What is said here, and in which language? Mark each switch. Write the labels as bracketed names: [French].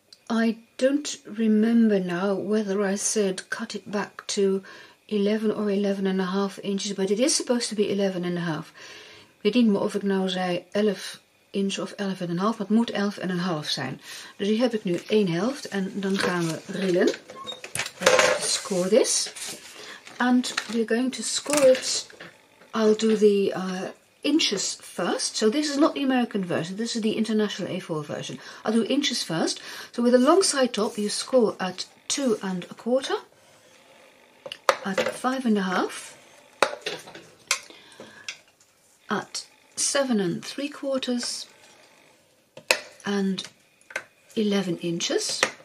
[English] I don't remember now whether I said cut it back to 11 or 11,5 inches, but it is supposed to be 11,5. [Dutch] Ik weet niet meer of ik nou zei 11 inch of 11,5, maar het moet 11,5 zijn. Dus die heb ik nu 1/2 en dan gaan we rillen. [English] Let's score this. And we're going to score it. I'll do the inches first. So this is not the American version, this is the International A4 version. I'll do inches first. So with a long side top, you score at 2 1/4, at 5 1/2, at 7 3/4, and 11 inches.